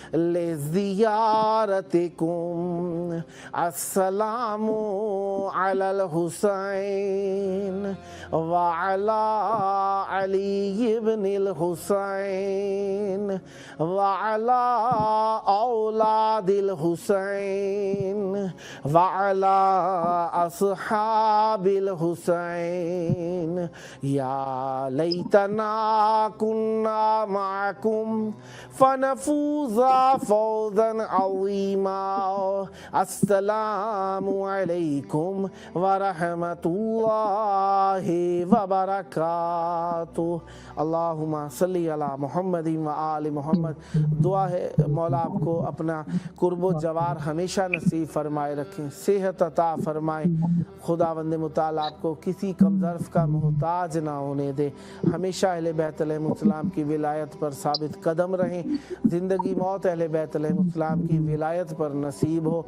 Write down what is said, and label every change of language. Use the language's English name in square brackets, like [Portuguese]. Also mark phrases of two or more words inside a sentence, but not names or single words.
[Arabic] لزيارتكم، السلام على الحسين وعلى علي بن الحسين وعلى أولاد الحسين وعلى أصحاب الحسين حسين يا ليتنا كنا معكم فنفوز فوزا عظيما السلام عليكم ورحمة الله وبركاته. اللهم صل على محمد وآل محمد. [Urdu] دعا ہے مولا آپ کو اپنا قرب و جوار ہمیشہ نصیب فرمائے رکھیں، صحت عطا فرمائے. خداوند متعال آپ کو کسی کم ظرف کا محتاج نہ ہونے دے. ہمیشہ اہل بیت علیہ السلام کی ولایت پر ثابت قدم رہیں. زندگی موت اہل بیت علیہ السلام کی ولایت پر نصیب ہو.